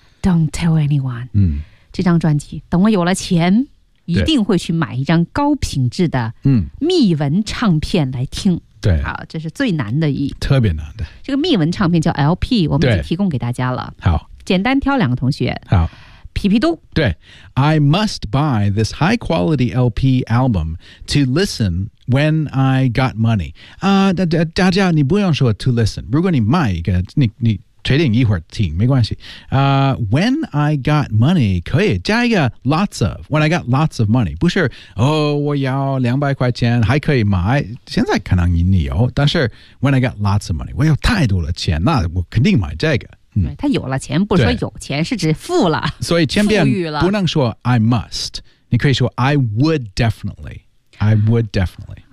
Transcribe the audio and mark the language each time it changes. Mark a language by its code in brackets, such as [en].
[en] Don't tell anyone. [zh] 这张专辑,等我有了钱。一定会去买一张高品质的密文唱片来听。对，好，这是最难的一，特别难的。这个密文唱片叫 LP，我们已经提供给大家了。好。简单挑两个同学。好。皮皮兜。对。 [en] I must buy this high quality LP album to listen when I got money. [zh] 大家你不用说 [en] to listen. [zh] 如果你买一个你确定一会儿听没关系。 [en] When I got money, [zh] 可以加一个 [en] lots of, when I got lots of money. [zh] 不是我要200块钱还可以买。现在可能你有但是 [en] when I got lots of money, [zh] 我有太多的钱那我肯定买这个。对他有了钱不是说有钱是指富了所以千遍不能说 [en] I must [zh] 你可以说 [en] I would definitely I would definitely